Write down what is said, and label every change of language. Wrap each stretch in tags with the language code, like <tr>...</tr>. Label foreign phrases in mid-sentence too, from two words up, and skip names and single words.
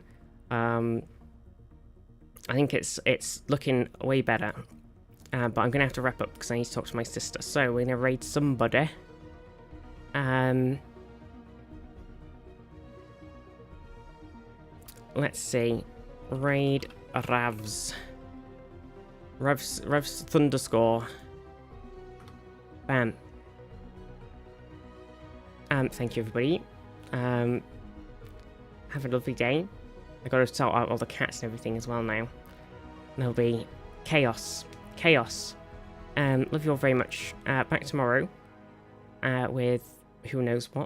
<en>I think it's looking way better. But I'm going to have to wrap up because I need to talk to my sister. So we're going to raid somebody. Let's see. Raid Ravs. Rev's Thunderscore. Bam. Thank you everybody. Have a lovely day. I gotta sort out all the cats and everything as well now. There'll be chaos. Chaos. Love you all very much. Back tomorrow. With who knows what.</en>